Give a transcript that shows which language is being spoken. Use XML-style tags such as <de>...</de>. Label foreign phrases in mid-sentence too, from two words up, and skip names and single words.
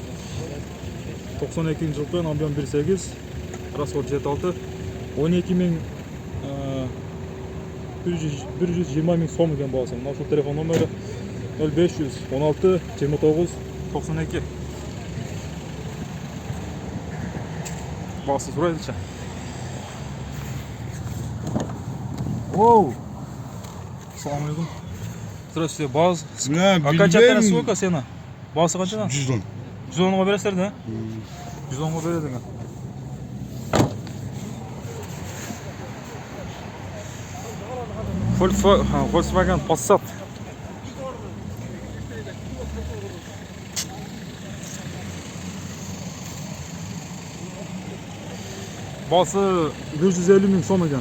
<ky>92 жылкы, объем 1.8, расход 7.6, 120 000 сом экен баасы. Мына ушул телефон номери 0500 16 29 92. Баасы сурайлычы. Оу. Салам алейкум.</ky> <ru>Здравствуйте, баз. Окончательно Окончательно сколько сена?</ru> <ky>Баасы канчадан? 110. 110 бересиздер да? 110 берет экен. Volkswagen Passat. Басы 150 000 сом экен.</ky>